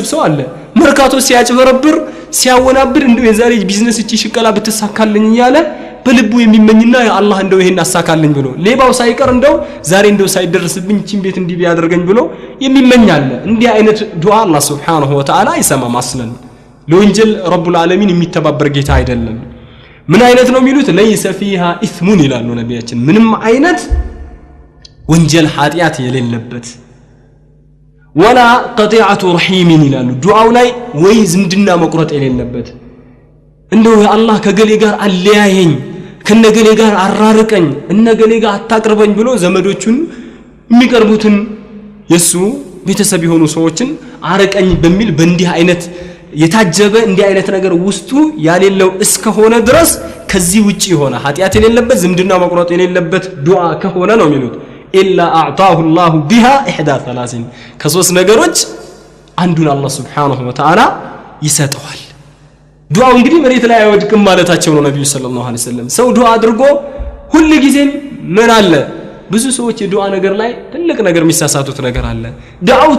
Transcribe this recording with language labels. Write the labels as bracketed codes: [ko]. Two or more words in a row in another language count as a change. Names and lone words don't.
[am] ሰው አለ መርካቶ ሲያጭበረብር ሲያወናብር እንደው የዛሬ ቢዝነስ እቺ ሽቀላ ብትሳካልኝ ይያለ በልቡ የሚመኝና [ar] يا الله [am] እንደው ይሄን አሳካልኝ ብሎ ሌባው ሳይቀር እንደው ዛሬ እንደው ሳይደርስብኝ እቺን ቤት እንዲ ቢያደርገኝ ብሎ የሚመኛለ እንዲህ አይነት ዱዓ አላህ [ar] سبحانه وتعالى [am] አይሰማም አስለን ለወንጀል [ar] رب العالمين [am] የሚተባበር ጌታ አይደለም ምን አይነት ነው የሚሉት [ar] ليس فيها إثم [am] ይላሉ ነብያችን ምንም አይነት ወንጀል ኃጢያት የሌለበት [ar] ولا قطيعة رحيم [am] ይላሉ ዱዓው ላይ ወይ ዝምድና መቁረጥ የሌለበት እንደው አላህ ከገሌ ጋር አለያየኝ ከነገሌ ጋር አራርቀኝ እነገሌ ጋር አታቅርበኝ ብሎ ዘመዶቹን የሚቀርቡትን የሱ ቤተሰብ የሆኑ ሰዎችን አረቀኝ በሚል በእንዲህ አይነት የታጀበ እንዲህ አይነት ነገር ውስጡ ያሌለው እስከሆነ ድረስ ከዚህ ውጪ ሆነ ኃጢያት የሌለበት ዝምድና መቁረጥ የሌለበት ዱዓ ከሆነ ነው የሚሉት [ar] إلا أعطاه الله بها احدى ثلاث [am] ከሶስት ነገሮች አንዱን አላህ [ar] سبحانه وتعالى [am] ይሰጠዋል ዱዓው እንግዲህ መሬት ላይ አይወድቅም ማለታቸው ነው ነብዩ [ar] صلى الله عليه وسلم [am] ሰው ዱዓ አድርጎ ሁሉ ጊዜም ምን አለ ብዙ ሰዎች የዱዓ ነገር ላይ ትልቅ ነገር የሚሳሳቱት ነገር አለ ዱዓውቱ